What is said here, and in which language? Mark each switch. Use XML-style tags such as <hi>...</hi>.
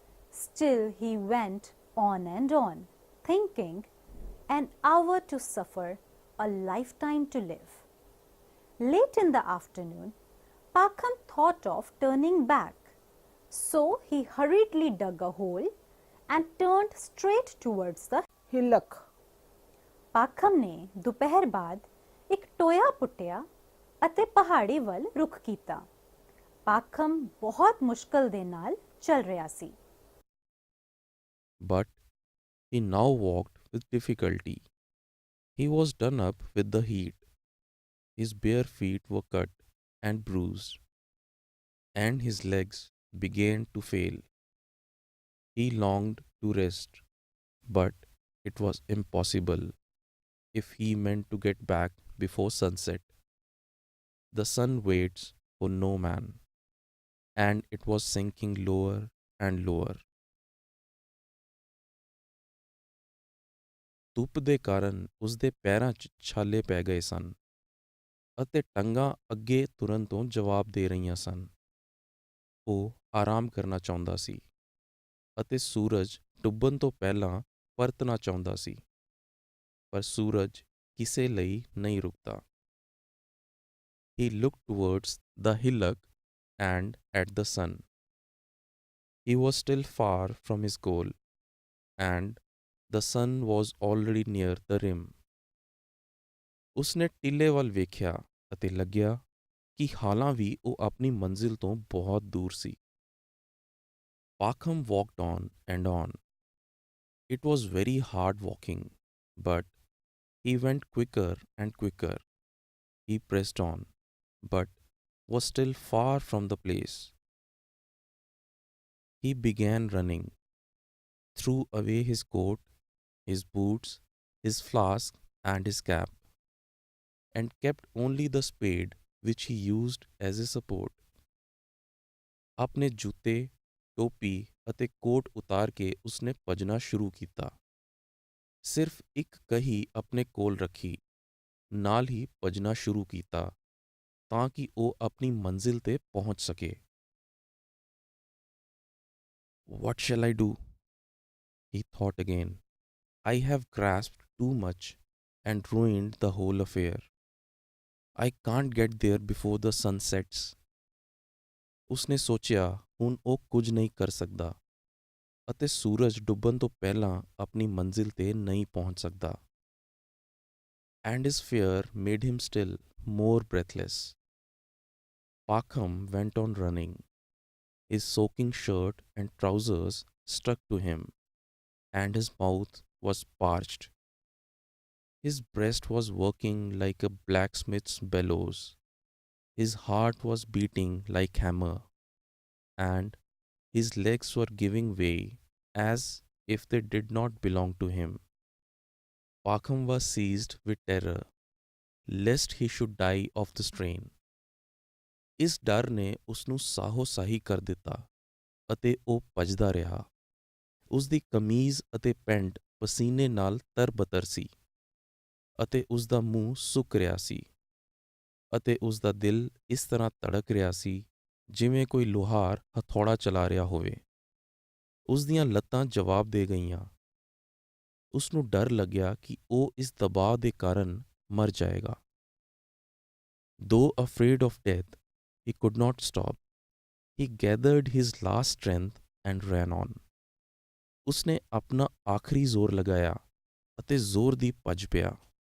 <en>Still he went on and on, thinking, an hour to suffer, a lifetime to live. Late in the afternoon, Pakham thought of turning back. So he hurriedly dug a hole and turned straight towards the hillock.</en> <pa>ਪਾਖਮ ਨੇ ਦੁਪਹਿਰ ਬਾਅਦ ਇੱਕ ਟੋਇਆ ਪੁੱਟਿਆ ਅਤੇ ਪਹਾੜੀ ਵੱਲ ਰੁਖ ਕੀਤਾ। ਪਾਖਮ ਬਹੁਤ ਮੁਸ਼ਕਲ ਦੇ ਨਾਲ ਚੱਲ ਰਿਹਾ ਸੀ।</pa> <en>But he now walked with difficulty. He was done up with the heat. His bare feet were cut and bruised, and his legs began to fail. He longed to rest, but it was impossible if he meant to get back before sunset. The sun waits for no man, and it was sinking lower and lower.</en> <pa>ਧੁੱਪ ਦੇ ਕਾਰਨ ਉਸਦੇ ਪੈਰਾਂ 'ਚ ਛਾਲੇ ਪੈ ਗਏ ਸਨ ਅਤੇ ਟੰਗਾਂ ਅੱਗੇ ਤੁਰਨ ਤੋਂ ਜਵਾਬ ਦੇ ਰਹੀਆਂ ਸਨ। ਉਹ ਆਰਾਮ ਕਰਨਾ ਚਾਹੁੰਦਾ ਸੀ ਅਤੇ ਸੂਰਜ ਡੁੱਬਣ ਤੋਂ ਪਹਿਲਾਂ ਪਰਤਣਾ ਚਾਹੁੰਦਾ ਸੀ, ਪਰ ਸੂਰਜ ਕਿਸੇ ਲਈ ਨਹੀਂ ਰੁਕਦਾ।</pa> <en>He looked towards the hillock and at the sun. He was still far from his goal, and the sun was already near the rim.</en> <pa>ਉਸਨੇ ਟਿੱਲੇ ਵੱਲ ਵੇਖਿਆ ਅਤੇ ਲੱਗਿਆ ਕਿ ਹਾਲਾਂ ਵੀ ਉਹ ਆਪਣੀ ਮੰਜ਼ਿਲ ਤੋਂ ਬਹੁਤ ਦੂਰ ਸੀ।</pa> <en>Pakham walked on and on. It was very hard walking, but he went quicker and quicker. He pressed on, but was still far from the place. He began running, threw away his coat, his boots, his flask, and his cap, and kept only the spade which he used as a support.</en> <pa>ਆਪਣੇ ਜੁੱਤੇ, ਟੋਪੀ ਅਤੇ ਕੋਟ ਉਤਾਰ ਕੇ ਉਸਨੇ ਭੱਜਣਾ ਸ਼ੁਰੂ ਕੀਤਾ। ਸਿਰਫ ਇੱਕ ਕਹੀ ਆਪਣੇ ਕੋਲ ਰੱਖੀ, ਨਾਲ ਹੀ ਭੱਜਣਾ ਸ਼ੁਰੂ ਕੀਤਾ ਤਾਂ ਕਿ ਉਹ ਆਪਣੀ ਮੰਜ਼ਿਲ ਤੇ ਪਹੁੰਚ ਸਕੇ।</pa> <en>What shall I do? He thought again. I have grasped too much and ruined the whole affair. I can't get there before the sun sets.</en> <pa>ਉਸਨੇ ਸੋਚਿਆ ਹੁਣ ਉਹ ਕੁਝ ਨਹੀਂ ਕਰ ਸਕਦਾ ਅਤੇ ਸੂਰਜ ਡੁੱਬਣ ਤੋਂ ਪਹਿਲਾਂ ਆਪਣੀ ਮੰਜ਼ਿਲ ਤੇ ਨਹੀਂ ਪਹੁੰਚ ਸਕਦਾ।</pa> <en>And his fear made him still more breathless. Pakham went on running. His soaking shirt and trousers stuck to him, and his mouth was parched. His breast was working like a blacksmith's bellows. His heart was beating like hammer, and his legs were giving way as if they did not belong to him. Pakham was seized with terror, lest he should die of the strain.</en> <pa>ਇਸ ਡਰ ਨੇ ਉਸਨੂੰ ਸਾਹੋ-ਸਾਹੀ ਕਰ ਦਿੱਤਾ ਅਤੇ ਉਹ ਭੱਜਦਾ ਰਿਹਾ। ਉਸ ਦੀ ਕਮੀਜ਼ ਅਤੇ ਪੈਂਟ ਪਸੀਨੇ ਨਾਲ ਤਰ-ਬਤਰ ਸੀ ਅਤੇ ਉਸ ਦਾ ਮੂੰਹ ਸੁੱਕ ਰਿਹਾ ਸੀ ਅਤੇ ਉਸ ਦਾ ਦਿਲ ਇਸ ਤਰ੍ਹਾਂ ਧੜਕ ਰਿਹਾ ਸੀ ਜਿਵੇਂ ਕੋਈ ਲੁਹਾਰ ਹਥੌੜਾ ਚਲਾ ਰਿਹਾ ਹੋਵੇ। ਉਸ ਦੀਆਂ ਲੱਤਾਂ ਜਵਾਬ ਦੇ ਗਈਆਂ। ਉਸ ਨੂੰ ਡਰ ਲੱਗਿਆ ਕਿ ਉਹ ਇਸ ਦਬਾਅ ਦੇ ਕਾਰਨ ਮਰ ਜਾਏਗਾ।</pa> <en>Though afraid of death, he could not stop. He gathered his last strength and ran on.</en> <pa>ਉਸਨੇ ਆਪਣਾ ਆਖਰੀ ਜ਼ੋਰ ਲਗਾਇਆ ਅਤੇ ਜ਼ੋਰ ਦੀ ਭੱਜ ਪਿਆ।</pa>